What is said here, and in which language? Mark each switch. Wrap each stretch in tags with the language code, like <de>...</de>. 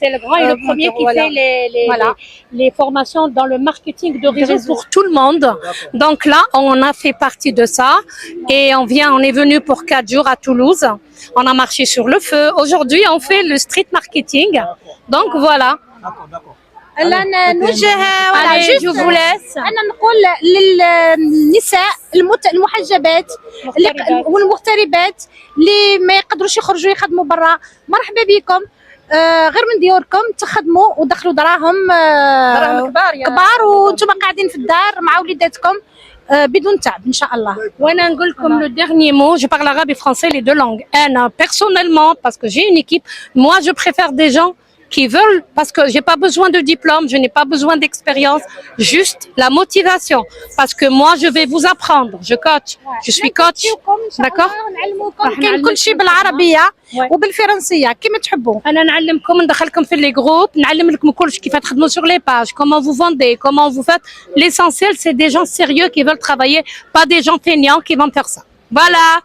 <fr>C'est le grand et le premier qui fait les formations dans le marketing de réseau pour tout le monde. Donc là, on a fait partie de ça et on est venu pour 4 jours à Toulouse. On a marché sur le feu. Aujourd'hui, on fait le street marketing. Donc voilà. D'accord.</fr> <ar>أنا نوجه</ar> <fr>Allez, je vous laisse.</fr> <ar>أنا نقول للنساء المحجبات والمغتربات اللي ما يقدروش يخرجوا يخدموا برا، مرحبا بكم. غير من ديوركم تخدموا ودخلوا دراهم كبار وانتم قاعدين في الدار مع وليداتكم بدون تعب ان شاء الله. وانا نقول لكم</ar> <fr>le dernier mot, je parle arabe et français, les deux langues. Personnellement, parce que j'ai une équipe, moi je préfère des gens qui veulent, parce que j'ai pas besoin de diplôme, je n'ai pas besoin d'expérience, juste la motivation. Parce que moi, je vais vous apprendre. Je coach. Je suis coach. D'accord?</fr> <ar>كاين كل شيء بالعربية وبالفرنسية كيما تحبوا. أنا نعلمكم ندخلكم في</ar> <fr>les groupes,</fr> <ar>نعلم لكم كلش كيف تخدموا</ar> <fr>sur les pages, comment vous vendez, comment vous faites. L'essentiel, c'est des gens sérieux qui veulent travailler, pas des gens feignants qui vont faire ça. Voilà.</fr>